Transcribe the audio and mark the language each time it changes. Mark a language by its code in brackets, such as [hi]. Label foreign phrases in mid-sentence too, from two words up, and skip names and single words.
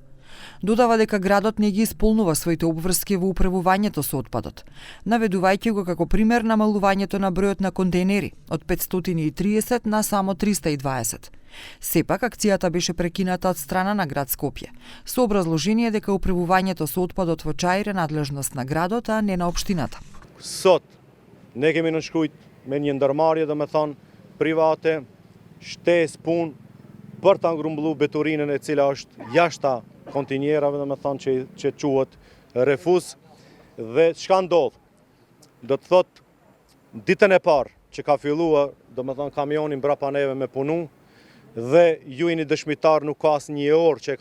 [mk] Додава дека градот не ги исполнува своите обврски во управувањето со отпадот, наведувајќи го како пример намалувањето на бројот на контейнери од 530 на само 320. Сепак, акцијата беше прекината од страна на град Скопје, со образложение дека управувањето со отпадот во Чаир е надлежност на градот, а не на општината. [sq] Sot ne kemi nënshkrujt me një ndërmarrje, domethënë private, shtesë punë për ta ngrumbulluar beturinën e cila është jashta kontinjerave, domethënë që quhet refuz. Dhe çka ndodh? Do të thotë ditën e parë që ka filluar, domethënë kamioni mbrapa neve me punu, dhe ju jeni dëshmitar, nuk ka asnjë orë që